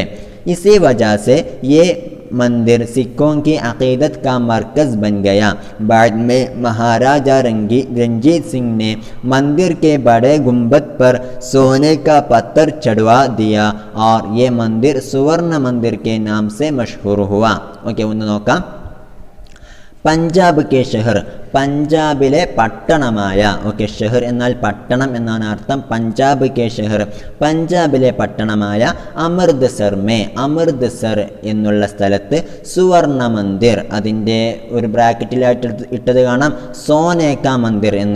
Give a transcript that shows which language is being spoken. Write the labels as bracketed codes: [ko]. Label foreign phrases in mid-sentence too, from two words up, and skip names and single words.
[hi] इसी वजह से ये मंदिर सिखों की अक़ीदत का मरकज़ बन गया. बाद में महाराजा रंजीत सिंह ने मंदिर के बड़े गुंबद पर सोने का पत्थर चढ़वा दिया और ये मंदिर सुवर्ण मंदिर के नाम से मशहूर हुआ. ओके, [ml] ഒന്ന് നോക്കാം. [hi] पंजाब के शहर, [ml] പഞ്ചാബിലെ പട്ടണമായ. ഓക്കെ, ഷെഹർ എന്നാൽ പട്ടണം എന്നാണ് അർത്ഥം. [hi] पंजाब के शहर, [ml] പഞ്ചാബിലെ പട്ടണമായ [hi] अमृतसर में, [ml] അമൃത്സർ എന്നുള്ള സ്ഥലത്ത് [hi] सुवर्ण मंदिर, [ml] അതിൻ്റെ ഒരു ബ്രാക്കറ്റിലായിട്ട് ഇട്ടത് കാണാം, [hi] सोने का मंदिर [ml] എന്ന്.